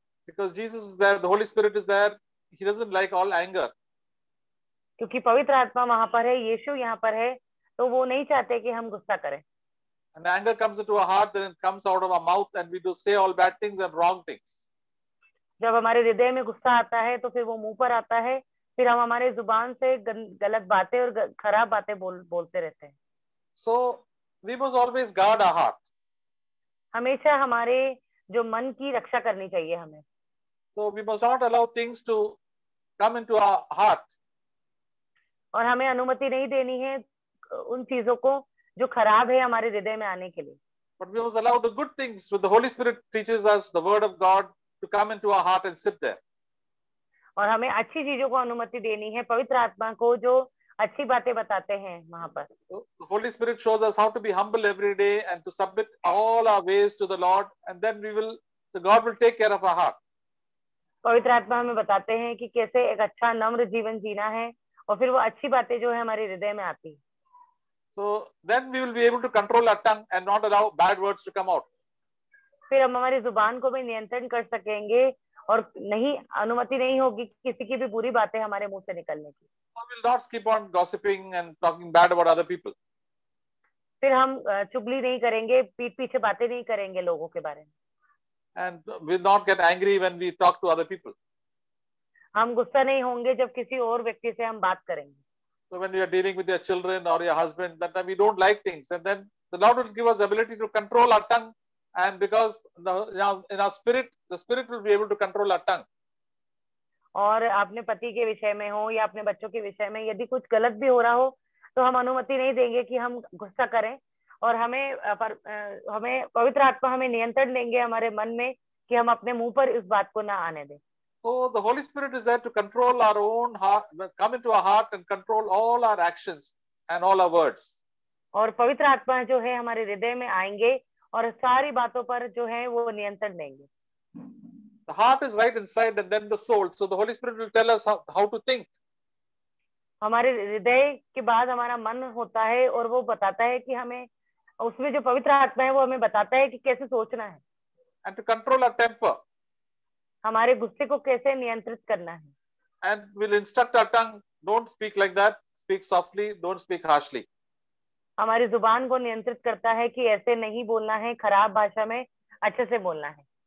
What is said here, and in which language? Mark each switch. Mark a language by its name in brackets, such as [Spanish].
[English] Because Jesus is there, the Holy Spirit is there, he doesn't like all anger. [Hindi] क्योंकि पवित्र आत्मा वहां पर है, यीशु यहाँ पर है, तो वो नहीं चाहते कि हम गुस्सा करें। [English] And anger comes into our heart, then it comes out of our mouth and we do say all bad things and wrong things. [Hindi] जब हमारे हृदय में गुस्सा आता है तो फिर वो मुंह पर आता है, फिर हम हमारे जुबान से गलत बातें और खराब बातें बोलते रहते हैं। [English] So we must always guard our heart. [Hindi] हमेशा हमारे जो मन की रक्षा करनी चाहिए हमें। [English] So we must not allow things to come into our heart. [Hindi] और हमें अनुमति नहीं देनी है उन चीजों को जो खराब है हमारे हृदय में आने के लिए। [English] But we must allow the good things, with the Holy Spirit teaches us the word of God, to come into our heart and sit there. [Hindi] और हमें अच्छी चीजों को अनुमति देनी है पवित्र आत्मा को, जो अच्छी बातें बताते हैं वहां पर। [English] The Holy Spirit shows us how to be humble every day and to submit all our ways to the Lord, and then God will take care of our heart. [Hindi] पवित्र आत्मा हमें बताते हैं कि कैसे एक अच्छा नम्र जीवन जीना है, और फिर वो अच्छी बातें जो है हमारे हृदय में आती है। [English] So then we will be able to control our tongue and not allow bad words to come out. [Hindi] फिर हम हमारी जुबान को भी नियंत्रण कर सकेंगे और नहीं अनुमति नहीं होगी किसी की भी बुरी बातें हमारे मुंह से निकलने की। [English] We will not keep on gossiping and talking bad about other people. [Hindi] फिर हम चुगली नहीं करेंगे, पीठ पीछे बातें नहीं करेंगे लोगों के बारे में। [English] And we will not get angry when we talk to other people. [Hindi] हम गुस्सा नहीं होंगे जब किसी और व्यक्ति से हम बात करेंगे। [English] So when you are dealing with your children or your husband, that time we don't like things, and then the Lord will give us the ability to control our tongue, and because in our spirit, the Spirit will be able to control our tongue. [Hindi] और अपने पति के विषय में हो या अपने बच्चों के विषय में यदि कुछ गलत भी हो रहा हो तो हम अनुमति नहीं देंगे कि हम गुस्सा करें, और हमें पवित्र आत्मा हमें नियंत्रण देंगे हमारे मन में कि हम अपने मुंह पर इस बात को ना आने दें। [English] So the Holy Spirit is there to control our own heart, come into our heart and control all our actions and all our words. [Hindi] और पवित्र आत्मा जो है हमारे हृदय में आएंगे और सारी बातों पर जो है वो नियंत्रण देंगे। [English] The heart is right inside and then the soul. So the Holy Spirit will tell us how to think. [Hindi] हमारे हृदय के बाद हमारा मन होता है और वो बताता है कि हमें, उसमें जो पवित्र आत्मा है वो हमें बताता है कि कैसे सोचना है। [English] And to control our temper. [Hindi] हमारे गुस्से को कैसे नियंत्रित करना है। [English] And we'll instruct our tongue, don't speak like that, speak softly, don't speak harshly. [Hindi] हमारी जुबान को नियंत्रित करता है कि ऐसे नहीं बोलना है, खराब भाषा में अच्छे से बोलना है।